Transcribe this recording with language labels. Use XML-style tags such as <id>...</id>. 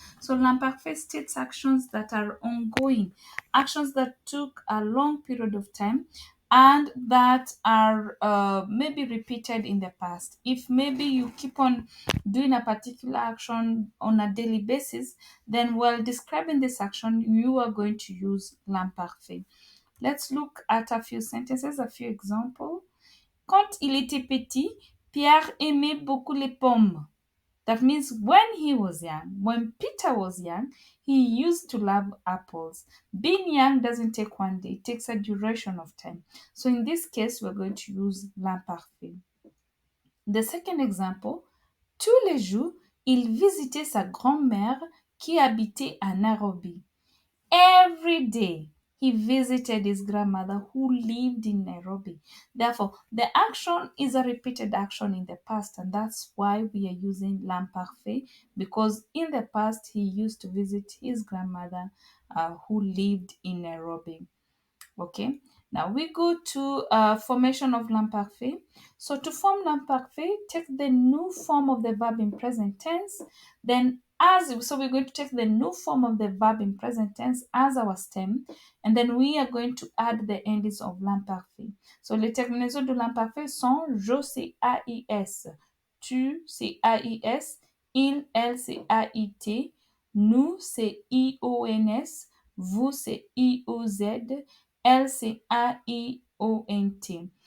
<en>So l'imparfait states actions that are ongoing, actions that took a long period of time and that are maybe repeated in the past. If maybe you keep on doing a particular action on a daily basis, then while describing this action, you are going to use l'imparfait. Let's look at a few sentences, a few examples.</en> <fr>Quand il était petit, Pierre aimait beaucoup les pommes.</fr> <en>That means when he was young, when Peter was young, he used to love apples. Being young doesn't take one day, it takes a duration of time. So in this case, we're going to use l'imparfait. The second example,</en> <fr>tous les jours, il visitait sa grand-mère qui habitait à Nairobi.</fr> <en>Every day he visited his grandmother who lived in Nairobi. Therefore, the action is a repeated action in the past, and that's why we are using l'imparfait, because in the past he used to visit his grandmother who lived in Nairobi. Okay, now we go to formation of l'imparfait. So to form l'imparfait, take the new form of the verb in present tense. Then so we're going to take the new form of the verb in present tense as our stem, and then we are going to add the endings of l'imparfait.</en> <fr>So les terminaisons de l'imparfait sont je, c'est AIS, tu, c'est AIS, il, elle, c'est AIT, nous, c'est IONS, vous, c'est IOZ, elle, c'est A-I-O-N-T.</fr>